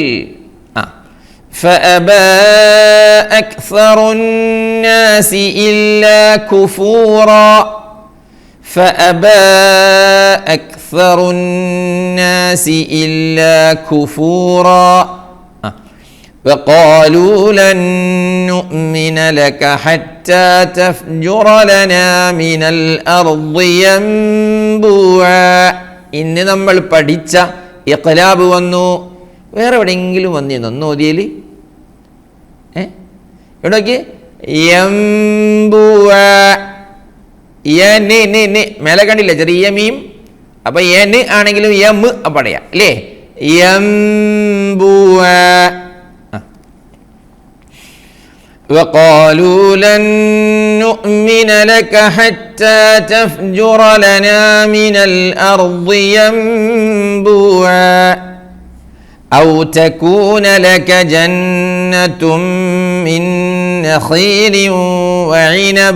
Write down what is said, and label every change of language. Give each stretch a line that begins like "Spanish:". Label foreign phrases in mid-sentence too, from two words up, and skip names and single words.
Arabic: فأبى أكثر الناس إلا كفورا وقالوا لن نؤمن لك حتى تفجر لنا من الأرض ينبوعا.
Malayalam: ഇന്ന് നമ്മൾ പഠിച്ച ഇഖ്ലാബ് വന്നു. വേറെ എവിടെയെങ്കിലും വന്നിരുന്നോ ഓതിയൽ? എവിടെയൊക്കെ മേലെ കണ്ടില്ല ചെറിയ മീം. അപ്പൊ എൻ ആണെങ്കിലും എം പറയാം അല്ലേ?
Arabic: وقالوا لن نؤمن لك حتى تفجر لنا من الأرض ينبوعا أو تكون لك جنة من نخيل وعنب.